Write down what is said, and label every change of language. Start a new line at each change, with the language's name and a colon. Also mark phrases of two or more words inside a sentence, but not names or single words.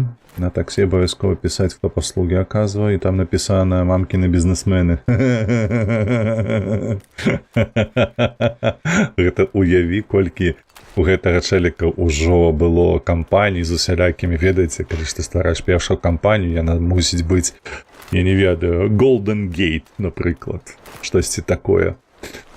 Russian: На такси обовязково писать, кто послуги оказывает, и там написано «Мамкины бизнесмены».
Belarusian: Гэта уяві, колькі у гэтага чэліка ўжо было кампаній з усялякімі, ведаеце, калі ж ты ствараеш першую кампанію, яна мусіць быць, я не ведаю, Golden Gate, напрыклад, штосьці такое.